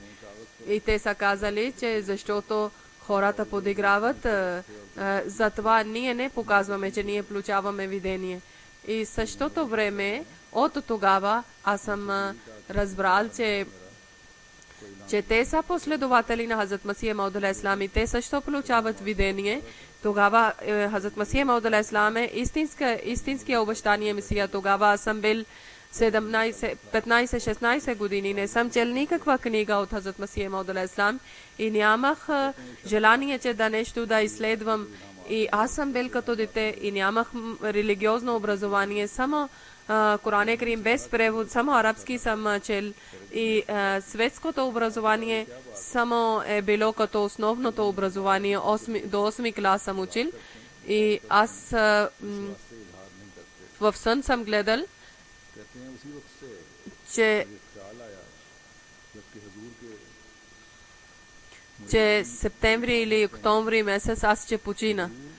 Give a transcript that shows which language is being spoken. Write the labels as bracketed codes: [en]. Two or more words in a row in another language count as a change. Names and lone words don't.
[bg] И те са казали, че защото хората подиграват, затова ние не показваме, че ние получаваме видение. И същото време, от тогава, аз съм разбрал, че те са последователи на Хазрат Масих Мауд [ar] عليه السلام [bg] и те също получават видение. Тогава Хазрат Масих Мауд [ar] عليه السلام [bg] е истинския обещания Месия. Тогава аз съм бил 15-16 години. Не съм чел никаква книга от Хазрат Масих Мауд [ar] عليه السلام [bg] и нямах желание, че да нещо да изследвам. И аз съм бил като дете и нямах религиозно образование. Само Коран Карим без превод, само арабски съм чел и светското образование само е било като основното образование, до 8 клас съм учил и аз в сън съм гледал, че септември или октомври месец аз ще почина.